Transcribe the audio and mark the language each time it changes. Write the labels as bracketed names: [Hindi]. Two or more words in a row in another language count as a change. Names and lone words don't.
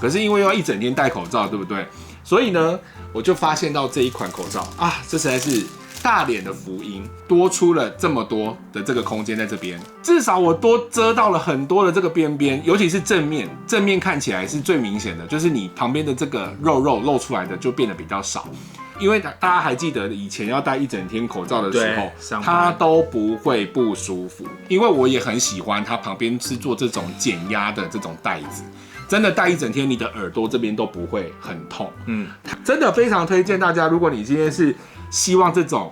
[Chinese] 可是因為要一整天戴口罩，對不對？所以呢，我就發現到這一款口罩啊，這實在是大臉的福音，多出了這麼多的這個空間在這邊，至少我多遮到了很多的這個邊邊，尤其是正面看起來是最明顯的，就是你旁邊的這個肉露出來的就變得比較少。因為大家還記得以前要戴一整天口罩的時候，它都不會不舒服。因為我也很喜歡它旁邊是做這種減壓的這種帶子，真的戴一整天，你的耳朵這邊都不會很痛。真的非常推薦大家，如果你今天是希望這種